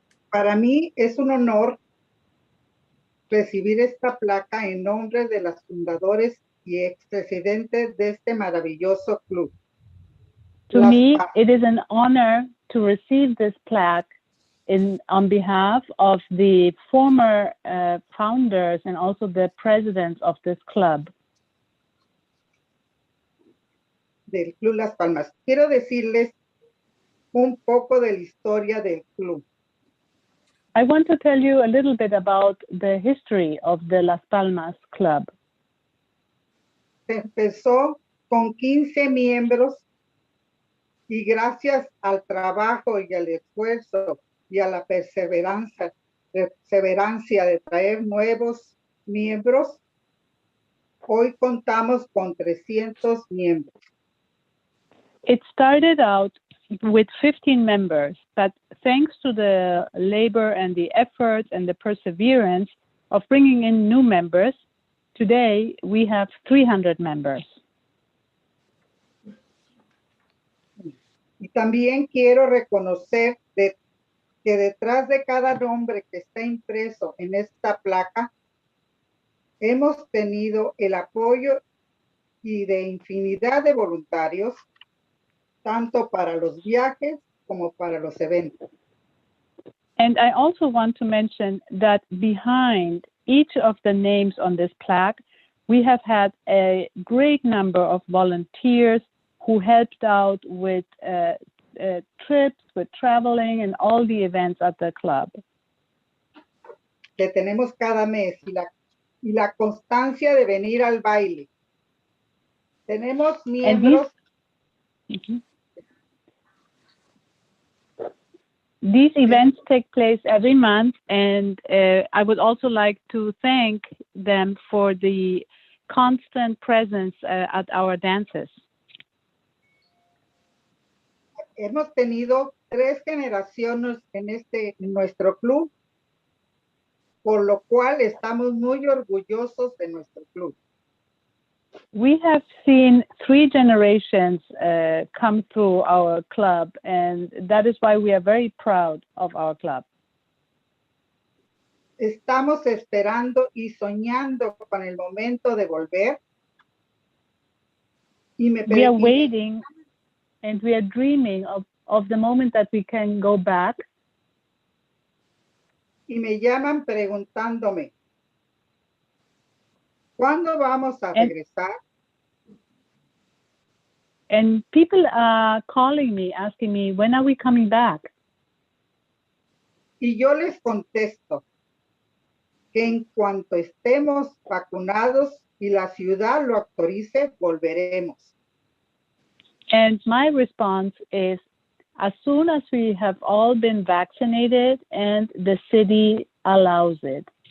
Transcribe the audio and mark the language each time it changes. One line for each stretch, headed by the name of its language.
Spanish: Para mí es un honor recibir esta placa en nombre de las fundadores y expresidentes de este maravilloso club.
English: To me, it is an honor to receive this plaque on behalf of the former founders and also the presidents of this club.
Spanish: Del Club Las Palmas. Quiero decirles un poco de la historia del club.
English: I want to tell you a little bit about the history of the Las Palmas Club.
Spanish: Se empezó con 15 miembros y gracias al trabajo y al esfuerzo y a la perseverancia de traer nuevos miembros, hoy contamos con 300 miembros.
English: It started out with 15 members, but thanks to the labor and the effort and the perseverance of bringing in new members, today we have 300 members.
Spanish: Y también quiero reconocer que detrás de cada nombre que está impreso en esta placa, hemos tenido el apoyo y de infinidad de voluntarios, tanto para los viajes como para los eventos.
English: And I also want to mention that behind each of the names on this plaque, we have had a great number of volunteers who helped out with trips, with traveling, and all the events at the club.
Spanish: Que tenemos cada mes y la constancia de venir al baile. Tenemos miembros.
English: These events take place every month, and I would also like to thank them for the constant presence at our dances.
Spanish: Hemos tenido 3 generaciones en nuestro club, por lo cual estamos muy orgullosos de nuestro club.
English: We have seen 3 generations come through our club, and that is why we are very proud of our club.
Spanish: Estamos esperando y soñando con el momento de volver.
English: We are waiting and we are dreaming of the moment that we can go back.
Spanish: Y me llaman preguntándome, ¿cuándo vamos a regresar?
English: And people are calling me, asking me, when are we coming back?
Spanish: Y yo les contesto que en cuanto estemos vacunados y la ciudad lo autorice, volveremos.
English: And my response is, as soon as we have all been vaccinated and the city allows it.